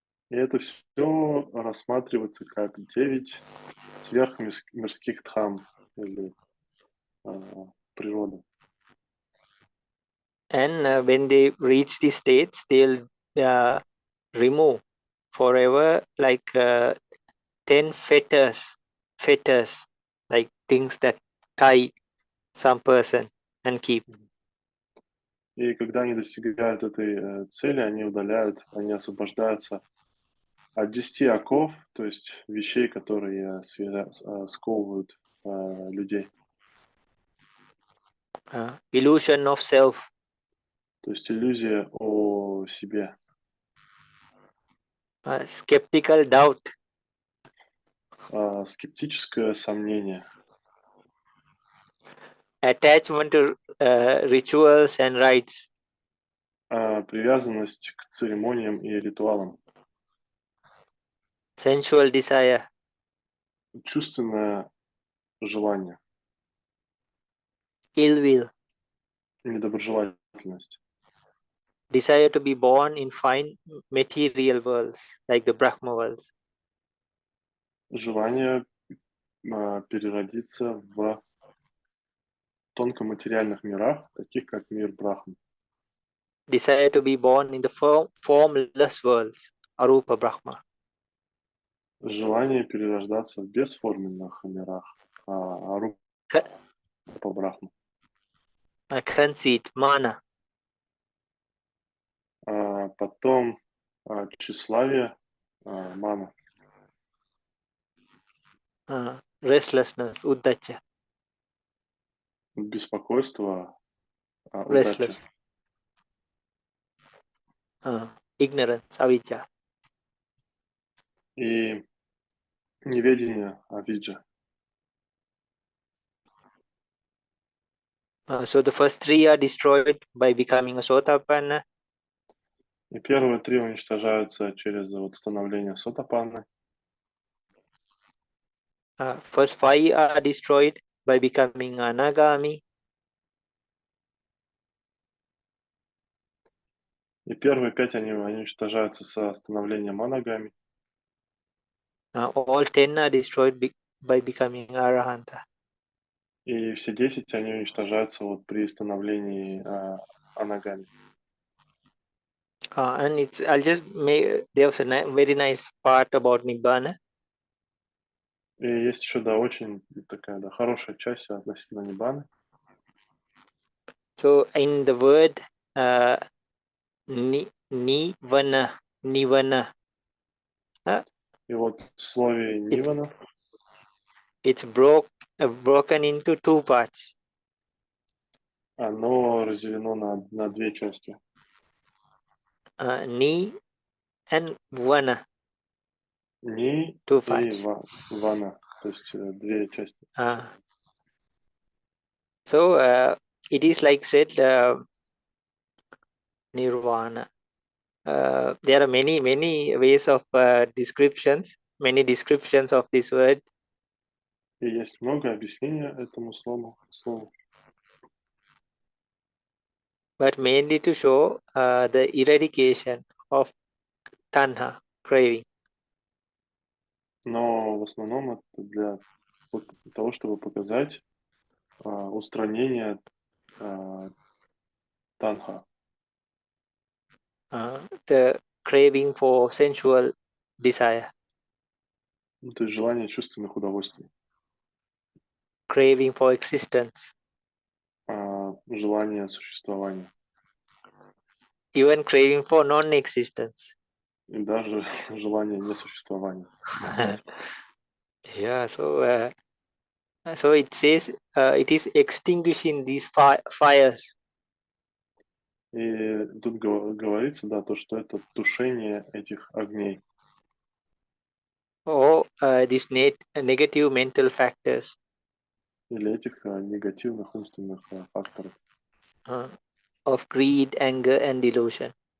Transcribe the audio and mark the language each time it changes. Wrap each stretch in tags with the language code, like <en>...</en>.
<ru>И это все рассматривается как 9 сверхмирских дхам или природы.</ru> <en>And when they reach these states, they'll remove forever like 10 fetters, like things that tie some person and keep.</en> <ru>И когда они достигают этой цели, они освобождаются от 10 оков, то есть вещей, которые сковывают людей.</ru> <en>Illusion of self.</en> <ru>То есть иллюзия о себе.</ru> <en>Skeptical doubt.</en> <ru>Скептическое сомнение.</ru> <en>Attachment to rituals and rites.</en> <ru>Привязанность к церемониям и ритуалам.</ru> <en>Sensual desire.</en> <ru>Чувственное желание.</ru> <en>Ill will.</en> <ru>Недоброжелательность.</ru> <en>Desire to be born in fine material worlds, like the Brahma worlds.</en> <ru>Желание переродиться в тонкоматериальных мирах, таких как мир Брахмы.</ru> <en>Desire to be born in the formless worlds, Arupa Brahma.</en> <ru>Желание перерождаться в бесформенных мирах, Арупа Брахма.</ru> <en>Conceit, mana.</en> <ru>Потом тщеславие, мана.</ru> <en>Restlessness, uddacha.</en> <ru>Беспокойство, удача.</ru> <en>Restless. Ignorance, avijja.</en> <ru>И неведение, авиджа.</ru> <en>So the first 3 are destroyed by becoming a sotapanna.</en> <ru>И первые 3 уничтожаются через становление сотапанны.</ru> <en>First 5 are destroyed by becoming anagami.</en> <ru>И первые 5 они уничтожаются со становлением анагами,</ru> <en>All 10 are destroyed by becoming arahanta.</en> <ru>и все 10 они уничтожаются вот при становлении анагами.</ru> <en>And I'll just make, there's a very nice part about Nibbana.</en> <ru>И есть еще, да, очень такая, да, хорошая часть относительно ниббаны.</ru> <en>So in the word nivana,</en> <ru>И вот в слове нивана</ru> <en>it's broken into two parts.</en> <ru>оно разделено на 2 части.</ru> <en>Ni and vana,</en> <ru>Ни</ru> <en>two</en> <ru>и</ru> <en>parts.</en> <ru>вана, то есть 2 части.</ru> <en>So it is like said nirvana. There are many ways of descriptions, many descriptions of this word.</en> <ru>И есть много объяснений этому слову.</ru> <en>But mainly to show the eradication of tanha, craving.</en> <ru>Но в основном это для того, чтобы показать устранение танха,</ru> <en>The craving for sensual desire,</en> <ru>ну, то есть желание чувственных удовольствий,</ru> <en>craving for existence,</en> <ru>желание существования</ru> <en>even craving for non-existence.</en> <ru>и даже желание несуществования.</ru> <en>Yeah, so it says it is extinguishing these fires.</en> <ru>И тут говорится, да, то, что это тушение этих огней.</ru> <en>Or these negative mental factors.</en> <ru>Или этих негативных умственных факторов.</ru> <en>Of greed, anger, and delusion.</en>